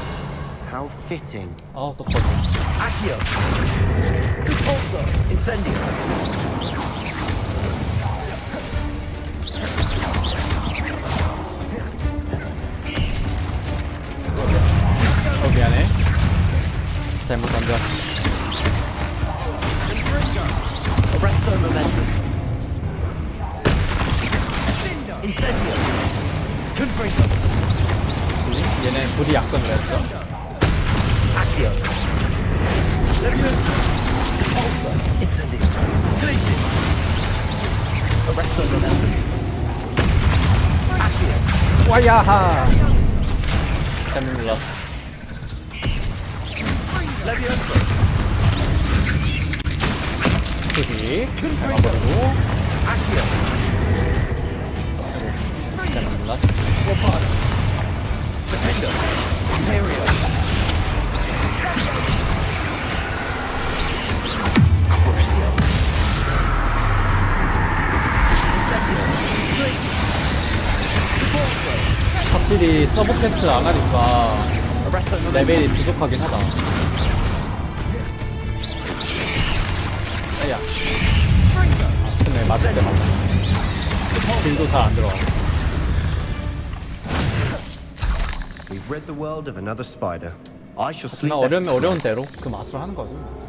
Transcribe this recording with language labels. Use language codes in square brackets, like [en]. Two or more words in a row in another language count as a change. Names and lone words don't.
[en] How fitting. [ko] 또 커져. Accio. Repulsor. Incendio. 미안해. 잘못 던졌어. Arresto momentum. Incendio. Confringo. 얘네 불이 약점을 했죠. Accio. Leviosa. Repulsor. Incendio. Glacius. Arresto momentum. Accio. 와야하. 잘못 눌렀어. Leviosa. 투지. 잡아버리고. Accio. 잘못 눌렀어. Defender. Imperio. Crucio. Incendio. Glacius. Repulsor. 확실히 서브캐스트를 안 하니까 Arresto momentum. 레벨이 부족하긴 하다. 에야. 근데 맞을 때 맞아. 딜도 잘 안 들어가. [en] We've rid the world of another spider. I shall sleep. [ko] 그냥 어려우면 어려운 대로 그 맛으로 하는 거죠.